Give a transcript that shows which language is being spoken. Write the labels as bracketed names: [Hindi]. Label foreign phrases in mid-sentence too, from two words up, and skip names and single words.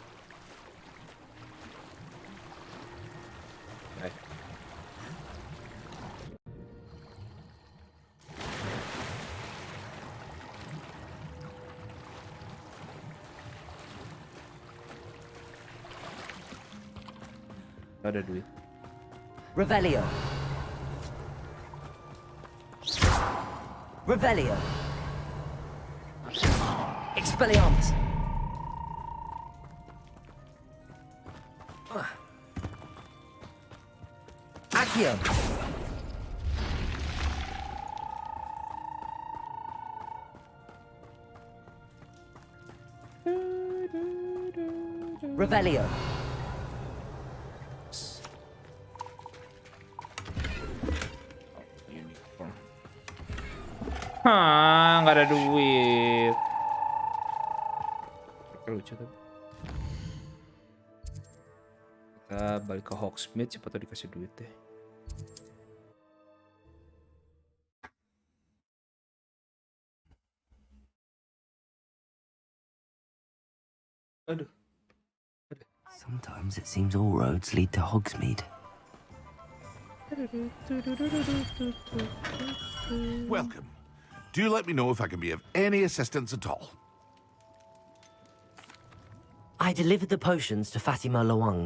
[Indonesian] Baik. Ada duit. Revelio. Revelio. Expelliarmus. Accio. Revelio. Hah, nggak ada duit. Lucu tuh. Kita balik ke Hogsmeade, siapa tahu dikasih duit deh. Aduh. [English] Sometimes it seems all roads lead to Hogsmeade. Welcome. Do let me know if I can be of any assistance at all. I delivered the potions to Fatima Lawang.